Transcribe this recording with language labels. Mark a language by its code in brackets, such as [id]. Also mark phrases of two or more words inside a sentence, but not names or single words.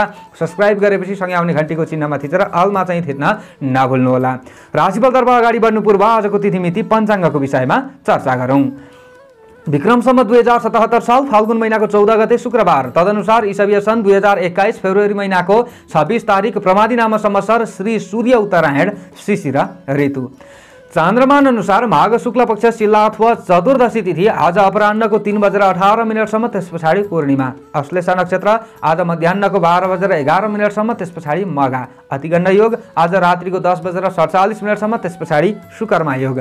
[ne] सब्स्क्राइब गरेपछि सँगै आउने घण्टीको चिन्हमा थिचेर अलमा चाहिँ थिच्न नभुल्नुहोला। राशिफलतर्फ अगाडि बढ्नु पूर्व आजको तिथिमिति पञ्चाङ्गको विषयमा चर्चा गरौँ। विक्रम सम्वत 2077 साल फाल्गुन महिनाको 14 गते शुक्रबार, तदनुसार ईसवीय सन् 2021 फेब्रुअरी महिनाको 26 तारिक प्रमादी नाम संवत्सर श्री सूर्य उत्तरायण शिशिर ऋतु। चान्द्रमान अनुसार माघ शुक्ल पक्ष शिला अथवा चतुर्दशी तिथि आज अपराह्नको 3:18 त्यस पछाडि पूर्णिमा। अश्लेषा नक्षत्र आज मध्याह्नको 12:11 त्यस पछाडि मघा। अतिगण्ड योग आज रात्रिको 10:47 त्यस पछाडि शुकर्मा योग।